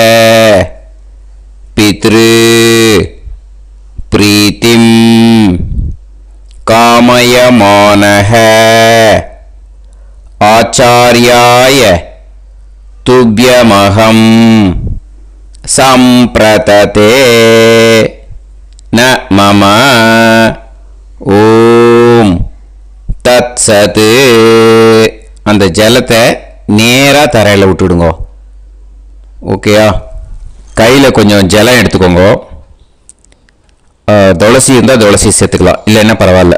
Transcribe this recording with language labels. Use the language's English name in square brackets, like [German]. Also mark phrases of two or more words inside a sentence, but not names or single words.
[Sanskrit] पितृ प्रीतिं कामयमानः आचार्याय तुभ्यमहं सम्प्रतते न मम ॐ तत्सत्. [Tamil] அந்த ஜலத்தை நேராக தரையில் விட்டுடுங்க. ஓகேயா? கையில் கொஞ்சம் ஜலம் எடுத்துக்கோங்க. துளசி இருந்தால் துளசி சேர்த்துக்கலாம், இல்லைன்னா பரவாயில்ல.